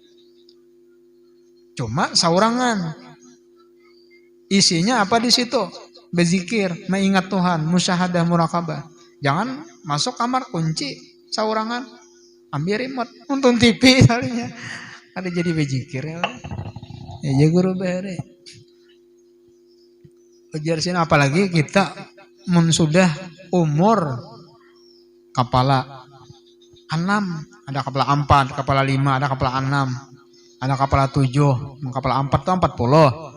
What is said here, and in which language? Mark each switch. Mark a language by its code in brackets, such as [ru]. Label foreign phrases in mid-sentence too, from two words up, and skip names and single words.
[id] Cuma saurangan. Isinya apa di situ? Berzikir, mengingat Tuhan, musyahadah, muraqabah. Jangan masuk kamar kunci saurangan, ambil remote, nonton TV misalnya. Ada jadi berzikir ya. Ya guru bare. Ujar sini apalagi kita sudah umur kepala 6, ada kepala 4, kepala 5, ada kepala 6, ada kepala 7, kepala 4 itu 40.